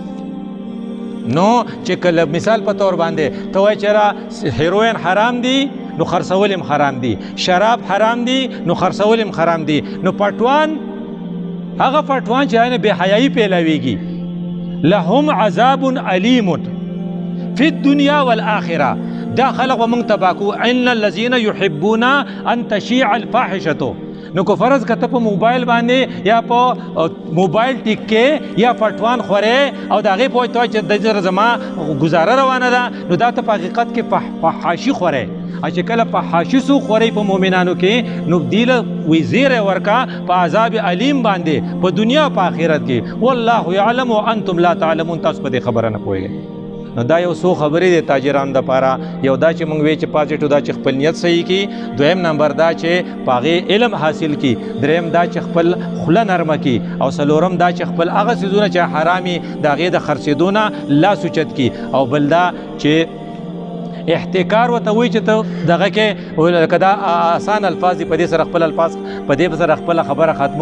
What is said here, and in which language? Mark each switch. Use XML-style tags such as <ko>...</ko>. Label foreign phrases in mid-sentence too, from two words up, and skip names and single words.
<ps>نو چې کله مثال په طور باندې ته وایې چې را هیروین حرام دی نو خرڅول هم حرام دي، شراب حرام دي نو خرڅول هم حرام دي. نو پټوان هغه پټوان چې هغه بې حیایي پیلویږي</ps> <ar>لهم عذاب علیم فی الدنیا والآخرة.</ar> <ps>دا خلق و موږ تباه کو.</ps> <ar>ان الذین یحبون ان تشیع الفاحشة.</ar> <ps>نو که فرض کته په موبایل باندې یا په موبایل ټیک کې یا پټوان خورې او د هغې په وجه چې د زر زما ګزاره روانه ده نو دا ته په حقیقت کې فحاشي خورې. چې کله فحاشي سو خورې په مؤمنانو کې نو دیله وی زیری ورکا په</ps> <ar>عذاب علیم</ar> <ps>باندې په دنیا په آخرت کې.</ps> <ar>والله یعلم وانتم لا تعلمون.</ar> <ps>تاسو په دې خبره نه پوهېږئ. نو دا یو څو خبرې د تاجرانو دپاره. یو دا چې موږ وی چې پازیټیو دا چې خپل نیت صحیح کړي، دویم نمبر دا چې په هغې علم حاصل کړي، دریم دا چې خپل خوله نرمه کړي، او څلورم دا چې خپل هغه څیزونه چې حرامي د هغې د خرڅېدو نه لاس اوچت کړي، او بل دا چې احتکار ورته وایي چې ته دغه کې لکه دا آسان الفاظ دي، په دې سره خپل الفاظ په دې سره خپله خبره ختمو.</ps>